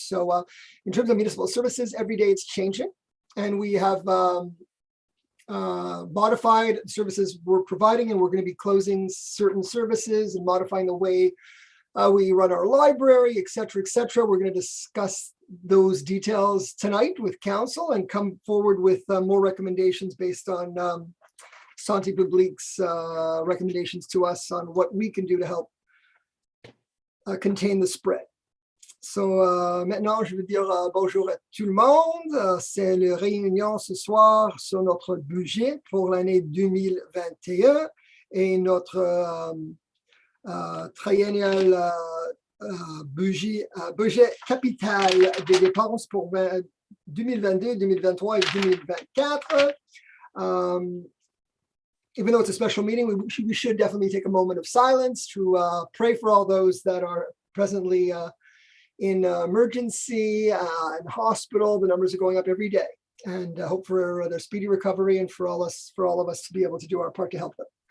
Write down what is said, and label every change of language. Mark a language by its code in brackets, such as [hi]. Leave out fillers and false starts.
[en] So in terms of municipal services, every day it's changing, and we have modified services we're providing, and we're going to be closing certain services and modifying the way we run our library, et cetera, et cetera. We're going to discuss those details tonight with council and come forward with more recommendations based on Santé Publique's recommendations to us on what we can do to help contain the spread. So [fr] maintenant, je veux dire bonjour à tout le monde. C'est la réunion ce soir sur notre budget pour l'année 2021 et notre triennial budget capital des dépenses pour 2022, 2023 et 2024. [en] Even though it's a special meeting, we should definitely take a moment of silence to pray for all those that are presently in emergency and hospital. The numbers are going up every day, and hope for their speedy recovery, and for all of us to be able to do our part to help them.